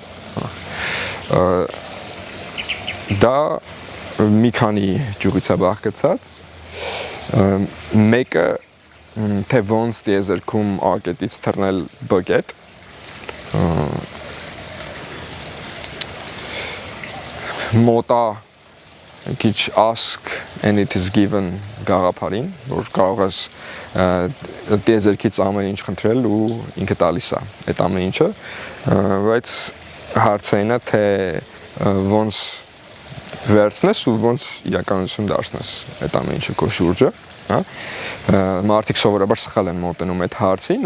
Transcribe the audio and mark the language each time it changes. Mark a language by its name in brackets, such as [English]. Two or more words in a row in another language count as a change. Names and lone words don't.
[Armenian] Դա մի քանի ճյուղից է բաղկացած, մեկը թե ոնց դիեզերքում ակետից թռնել բկետ, մոտա քիչ [English] ask and it is given [Armenian] գաղափարին, որ կարող ես դիեզերքից ամեն ինչ խնդրել ու ինքը տալիս է այդ ամեն ինչը, բայց հարցը այն է, թե ոնց վերցնես ու ոնց իրականություն դարձնես այդ ամեն ինչը քո շուրջը, հա, մարդիկ սովորաբար սխալ են մոտենում այդ հարցին